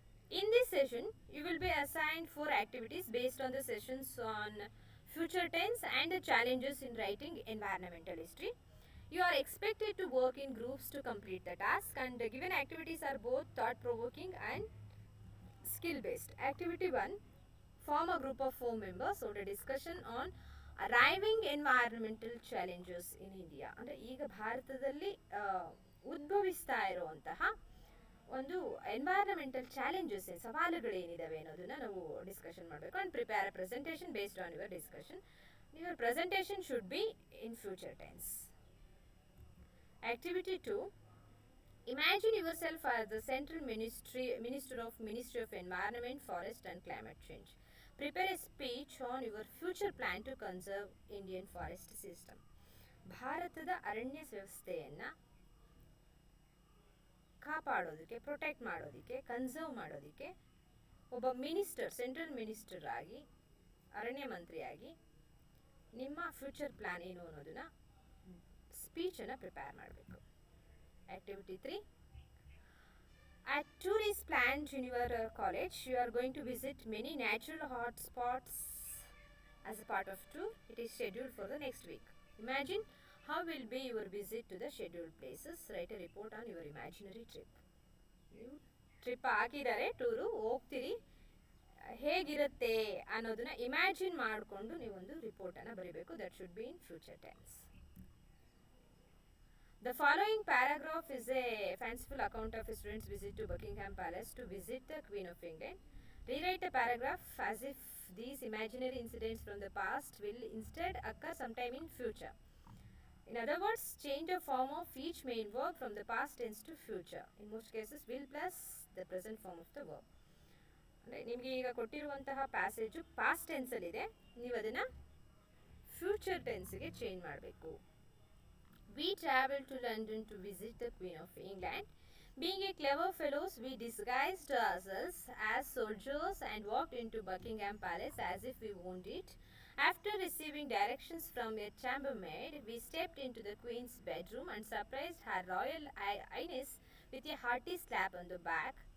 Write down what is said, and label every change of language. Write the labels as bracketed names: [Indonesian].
[English] In this session, you will be assigned 4 activities based on the sessions on future tense and the challenges in writing environmental history. You are expected to work in groups to complete the task, and the given activities are both thought-provoking and skill-based. Activity 1, form a group of 4 members for a discussion on arriving environmental challenges in India. [Kannada] ಅಂದರೆ ಈಗ ಭಾರತದಲ್ಲಿ ಉದ್ಭವಿಸ್ತಾ ಇರುವಂತಹ ಒಂದು environmental challenges ಸವಾಲುಗಳೇನಿದಾವೆ ಅನ್ನೋದನ್ನ ನಾವು discussion ಮಾಡಬೇಕು [English] And prepare a presentation based on your discussion. Your presentation should be in future tense. Activity 2. Imagine yourself as the Central Minister of Environment, Forest and Climate Change. Prepare a speech on your future plan to conserve Indian forest system. [Kannada] ಭಾರತದ ಅರಣ್ಯ ವ್ಯವಸ್ಥೆಯನ್ನು ಕಾಪಾಡೋದಕ್ಕೆ, protect ಮಾಡೋದಕ್ಕೆ, conserve ಮಾಡೋದಕ್ಕೆ ಒಬ್ಬ minister, central minister ಆಗಿ, ಅರಣ್ಯ ಮಂತ್ರಿಯಾಗಿ ನಿಮ್ಮ ಫ್ಯೂಚರ್ ಪ್ಲಾನ್ ಏನು ಅನ್ನೋದನ್ನ ಸ್ಪೀಚನ್ನು ಪ್ರಿಪೇರ್ ಮಾಡಬೇಕು. [English] Activity 3. A tour is planned in your college. You are going to visit many natural hotspots as a part of tour. It is scheduled for the next week. Imagine how will be your visit to the scheduled places. Write a report on your imaginary trip. [Kannada] ನೀವು trip ಹಾಕಿದ್ದಾರೆ, tour ಹೋಗ್ತೀರಿ, ಹೇಗಿರುತ್ತೆ ಅನ್ನೋದನ್ನ imagine ಮಾಡಿಕೊಂಡು ನೀವೊಂದು ರಿಪೋರ್ಟನ್ನು ಬರೀಬೇಕು. [English] That should be in future tense. The following paragraph is a fanciful account of a student's visit to Buckingham Palace to visit the Queen of England. Rewrite the paragraph as if these imaginary incidents from the past will instead occur sometime in future. In other words, change the form of each main verb from the past tense to future. In most cases, will plus the present form of the verb. [Kannada] ನಿಮಗೆ ಈಗ ಕೊಟ್ಟಿರುವಂತಹ passage past ಟೆನ್ಸಲ್ಲಿದೆ, ನೀವು ಅದನ್ನು future ಟೆನ್ಸ್ಗೆ change ಮಾಡಬೇಕು. [English] We traveled to London to visit the Queen of England. Being a clever fellows, we disguised ourselves as soldiers and walked into Buckingham Palace as if we owned it. After receiving directions from a chambermaid, we stepped into the Queen's bedroom and surprised Her Royal Highness with a hearty slap on the back.